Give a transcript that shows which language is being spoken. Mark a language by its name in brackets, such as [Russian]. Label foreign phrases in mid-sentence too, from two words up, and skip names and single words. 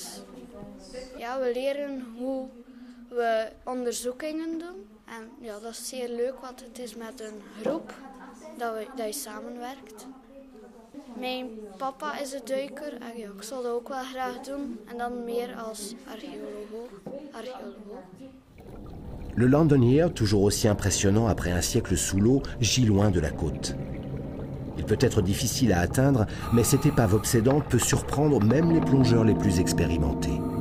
[Dutch] Ja, we leren hoe we onderzoekingen doen en ja, dat is zeer leuk, want het is met een groep dat je samenwerkt. Mijn papa is een duiker en ja, ik zou dat ook wel graag doen en dan meer als archéoloog. [French] Le Londonere, toujours aussi impressionnant après un siècle sous l'eau, gît loin de la côte. Il peut être difficile à atteindre, mais cette épave obsédante peut surprendre même les plongeurs les plus expérimentés.